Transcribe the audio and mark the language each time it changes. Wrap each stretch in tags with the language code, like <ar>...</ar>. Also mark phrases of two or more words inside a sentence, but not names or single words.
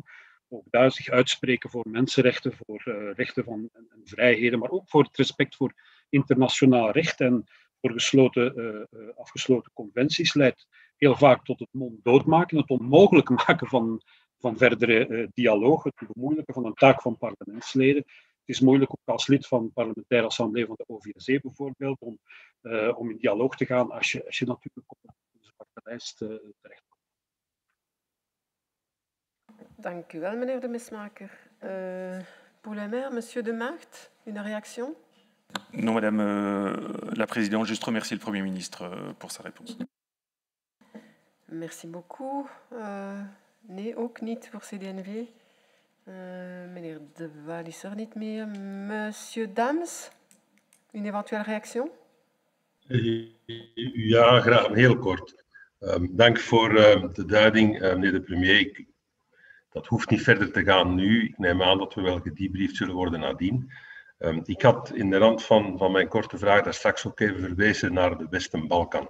<nl>Ook daar zich uitspreken voor mensenrechten, voor rechten van en vrijheden, maar ook voor het respect voor internationaal recht en voor afgesloten conventies leidt heel vaak tot het monddood maken, het onmogelijk maken van verdere dialoog, het bemoeilijken van een taak van parlementsleden. Het is moeilijk ook als lid van de parlementaire assemblee van de OVSE bijvoorbeeld om in dialoog te gaan als je natuurlijk op de zwarte lijst terechtkomt. Dank u wel, meneer de Mesmaker.</nl> <fr>pour le maire. Monsieur De Maagd, une réaction? Non, Madame la Présidente, juste remercier le Premier ministre pour sa réponse. Merci beaucoup.</fr> <nl>Nee, ook niet voor CD&V. Meneer De Waal is er niet meer.</nl> <fr>Monsieur Dams, une éventuelle réaction?</fr> <nl>Ja, graag heel kort. Dank voor de duiding, meneer de premier. Dat hoeft niet verder te gaan nu. Ik neem aan dat we wel gedebriefd zullen worden nadien. Ik had in de rand van mijn korte vraag daar straks ook even verwezen naar de Westen-Balkan.</nl>